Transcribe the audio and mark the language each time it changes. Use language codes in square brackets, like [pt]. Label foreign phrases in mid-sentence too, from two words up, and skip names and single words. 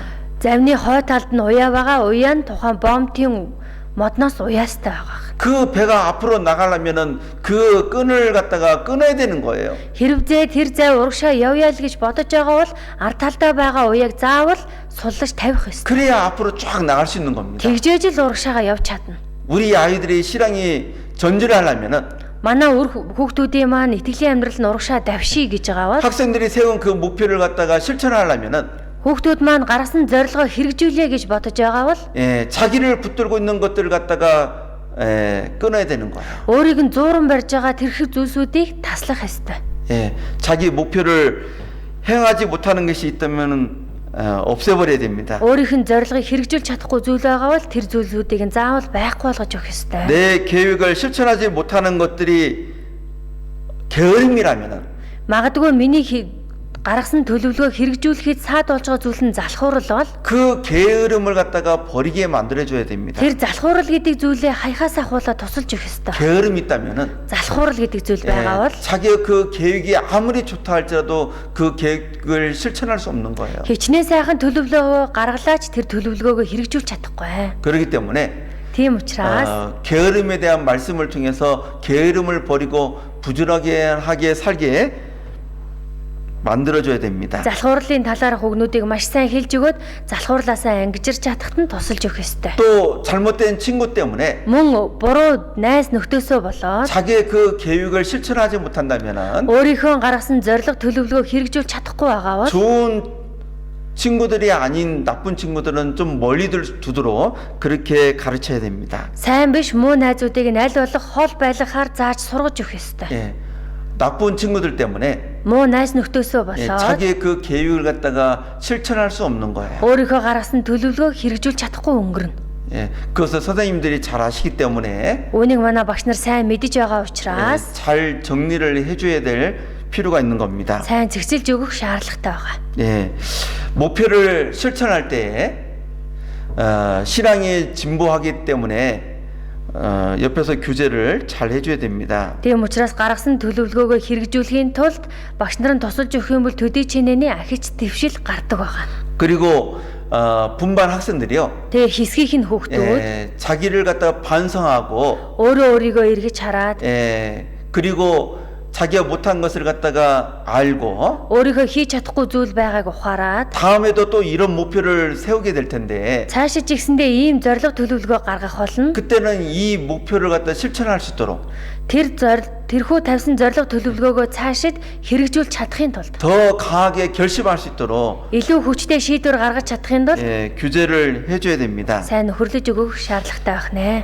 [mn] Завны хой талд нь уяа байгаа, уяа нь тухайн бомтын модноос уяастай байгаа. [ko] 그 배가 앞으로 나가려면은 그 끈을 갖다가 끊어야 되는 거예요. [mn] Хэрвээ тэр зав урагшаа явъя л гэж бодож байгаа бол ард талдаа байгаа уяаг заавал суллаж тавих ёстой. [ko] 그래야 앞으로 쫙 나갈 수 있는 겁니다. [mn] Тэгжээж л урагшаагаа явж чадна. [ko] 우리 아이들이 신앙이 전진을 하려면은 [mn] манай өр хүүхдүүдийн маань итгэлийн амьдрал нь урагшаа давший гэж байгаа бол [ko] 학생들이 세운 그 목표를 갖다가 실천하려면은 [mn] хүүхдүүд маань гаргасан зорилгоо хэрэгжүүлээ гэж бодож байгаа бол [ko] 자기를 붙들고 있는 것들을 갖다가 끊어야 되는 거예요. [mn] өөрийг нь зууран барьж байгаа тэрхэг зүйлсүүдийг таслах ёстой. [ko] 자기 목표를 행하지 못하는 것이 있다면은 없애버려야 됩니다. [mn] өөрийнх нь зорилгыг хэрэгжүүлж чадахгүй зүйл байгаа бол тэр зүйлсүүдийг нь заавал байхгүй болгож өгөх ёстой. [ko] 내 계획을 실천하지 못하는 것들이 게으름이라면은 [mn] Магадгүй миний гаргасан төлөвлөгөө хэрэгжүүлэхэд саад болж байгаа зүйл нь залхуурал бол [ko] 그 게으름을 갖다가 버리게 만들어줘야 됩니다. [mn] тэр залхуурал гэдэг зүйлээ хаяхаас ахуулаад тусалж өгөх ёстой. [ko] 게으름이 있다면은 [mn] залхуурал гэдэг зүйл байгаа бол [ko] 자기의 그 계획이 아무리 좋다 할지라도 그 계획을 실천할 수 없는 거예요. [mn] хичнээн сайхан төлөвлөгөө гаргалаач тэр төлөвлөгөөгөө хэрэгжүүлж чадахгүй. [ko] 그렇기 때문에 [mn] Тийм учраас [ko] 게으름에 대한 말씀을 통해서 게으름을 버리고 부지런하게 살게 만들어줘야 됩니다. [mn] залхуурлын талаарх үгнүүдийг маш сайн хэлж өгөөд залхуурлаасаа ангижирч чадахад нь тусалж өгөх ёстой. [ko] 또 잘못된 친구 때문에 [mn] Мөн буруу найз нөхдөөсөө болоод [ko] 자기의 그 계획을 실천하지 못한다면은 [mn] өөрийнхөө гаргасан зорилго төлөвлөгөө хэрэгжүүлж чадахгүй байгаа бол [ko] 좋은 친구들이 아닌 나쁜 친구들은 좀 멀리 두도록 그렇게 가르쳐야 됩니다. [mn] сайн биш муу найзуудыг нь аль болох хол байлгахаар зааж сургаж өгөх ёстой. [ko] 나쁜 친구들 때문에 [mn] Муу найз нөхдөөсөө болоод [ko] 자기의 그 계획을 갖다가 실천할 수 없는 거예요. [mn] өөрийнхөө гаргасан төлөвлөгөө хэрэгжүүлж чадахгүй өнгөрнө. [ko] 그것을 선생님들이 잘 아시기 때문에 [mn] Үүнийг манай багш нар сайн мэдэж байгаа учраас [ko] 잘 정리를 해줘야 될 필요가 있는 겁니다. [mn] сайн зэгцэлж өгөх шаардлагатай байгаа. [ko] 목표를 실천할 때 신앙이 진보하기 때문에 옆에서 규제를 잘 해줘야 됩니다. [mn] Тийм учраас гаргасан төлөвлөгөөгөө хэрэгжүүлэхийн тулд багш нар нь тусалж өгөх юм бол төдий чинээний ахиж твшил гардаг байгаа. [ko] 그리고 분반 학생들이요. [mn] Тэгээ хэсгийнх нь хүүхдүүд [ko] 자기를 갖다가 반성하고 [mn] өөрөө өөрийгөө эргэж хараад [ko] 그리고 자기가 못한 것을 갖다가 알고 [mn] өөрийнхөө хийж чадахгүй зүйл байгааг ухаарад [ko] 다음에도 또 이런 목표를 세우게 될 텐데 [mn] цаашаа ч ихсэндээ ийм зорилго төлөвлөгөө гаргах болно. [ko] 그때는 이 목표를 갖다 실천할 수 있도록 [mn] тэрхүү тавьсан зорилго төлөвлөгөөгөө цаашид хэрэгжүүлж чадахын тулд [ko] 더 강하게 결심할 수 있도록 [mn] илүү хүчтэй шийдвэр гаргаж чадахын тулд [ko] 규제를 해줘야 됩니다. [mn] сайн нөхөрлөж өгөх шаардлагатай байх нэ.